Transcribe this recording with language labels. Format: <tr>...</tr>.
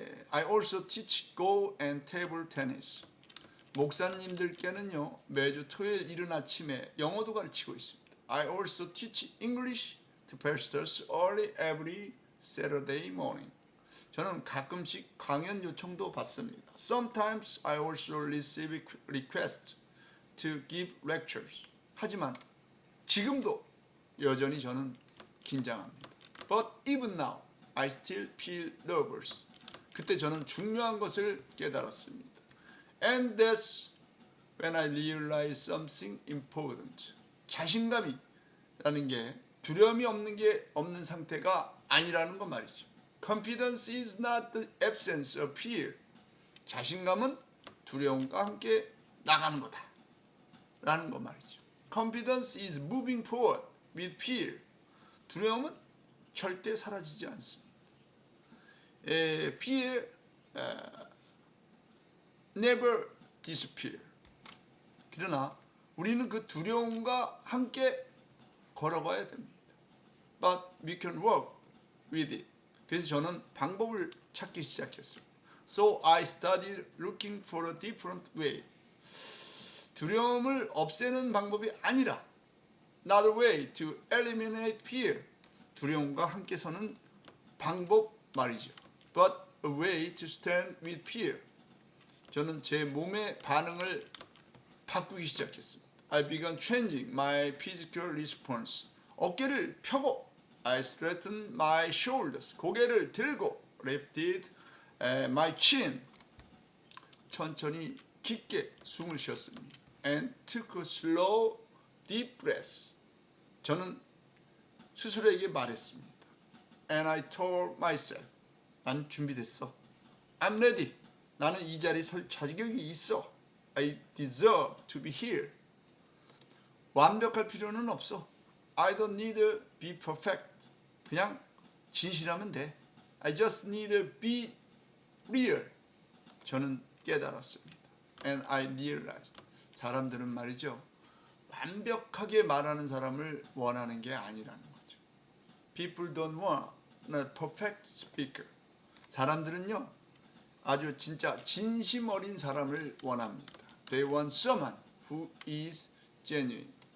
<en>I also teach Go and table tennis.</en> <ko>목사님들께는요 매주 토요일 이른 아침에 영어도 가르치고 있습니다.</ko> <en>I also teach English to pastors early every Saturday morning.</en> <ko>저는 가끔씩 강연 요청도 받습니다.</ko> <en>Sometimes I also receive requests to give lectures.</en> <ko>하지만 지금도 여전히 저는 긴장합니다.</ko> <en>But even now, I still feel nervous.</en> <ko>그때 저는 중요한 것을 깨달았습니다.</ko> <en>And that's when I realize something important.</en> <ko>자신감이라는 게 두려움이 없는 상태가 아니라는 거 말이죠.</ko> <en>Confidence is not the absence of fear.</en> <ko>자신감은 두려움과 함께 나가는 거다. 라는 거 말이죠.</ko> <en>Confidence is moving forward with fear.</en> <ko>두려움은 절대 사라지지 않습니다.</ko> <en>Fear never disappear.</en> <ko>그러나 우리는 그 두려움과 함께 걸어가야 됩니다.</ko> <en>But we can work with it.</en> <ko>그래서 저는 방법을 찾기 시작했어요.</ko> <en>So I started looking for a different way.</en> <ko>두려움을 없애는 방법이 아니라</ko> <en>not a way to eliminate fear.</en> <ko>두려움과 함께 서는 방법 말이죠.</ko> <en>But a way to stand with fear.</en> <ko>저는 제 몸의 반응을 바꾸기 시작했습니다.</ko> <en>I began changing my physical response.</en> <ko>어깨를 펴고</ko> <en>I straightened my shoulders.</en> <ko>고개를 들고</ko> <en>lifted my chin.</en> <ko>천천히 깊게 숨을 쉬었습니다.</ko> <en>And took a slow deep breath.</en> <ko>저는 스스로에게 말했습니다.</ko> <en>And I told myself,</en> <ko>난 준비됐어.</ko> <en>I'm ready.</en> <ko>나는 이 자리에 설 자격이 있어.</ko> <en>I deserve to be here.</en> <ko>완벽할 필요는 없어.</ko> <en>I don't need to be perfect.</en> <ko>그냥 진실하면 돼.</ko> <en>I just need to be real.</en> <ko>저는 깨달았습니다.</ko> <en>And I realized.</en> <ko>사람들은 말이죠. 완벽하게 말하는 사람을 원하는 게 아니라는 거죠.</ko> <en>People don't want a perfect speaker.</en> <ko>사람들은요. 아주 진짜 진심 어린 사람을 원합니다.</ko> <en>They want someone who is genuine.</en>